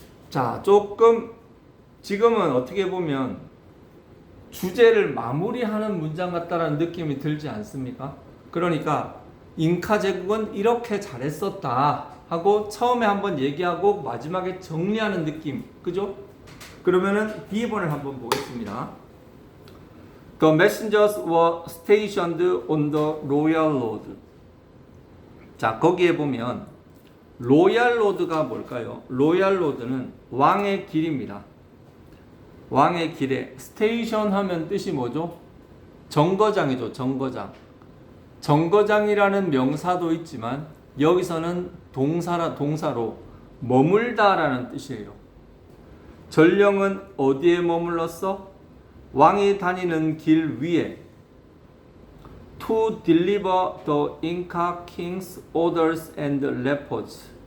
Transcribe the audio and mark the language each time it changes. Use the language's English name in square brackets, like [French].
[Korean] 자, 조금 지금은 어떻게 보면 주제를 마무리하는 문장 같다라는 느낌이 들지 않습니까? 그러니까 잉카 제국은 이렇게 잘했었다 하고 처음에 한번 얘기하고 마지막에 정리하는 느낌, 그죠? 그러면은 B번을 한번 보겠습니다. [English] The messengers were stationed on the royal road. [Korean] 자, 거기에 보면 로얄 로드가 뭘까요? 로얄 로드는 왕의 길입니다. 왕의 길에 스테이션 하면 뜻이 뭐죠? 정거장이죠. 정거장. 정거장이라는 명사도 있지만 여기서는 동사로 머물다라는 뜻이에요. 전령은 어디에 머물렀어? 왕이 다니는 길 위에 [English] to deliver the Inca king's orders and reports.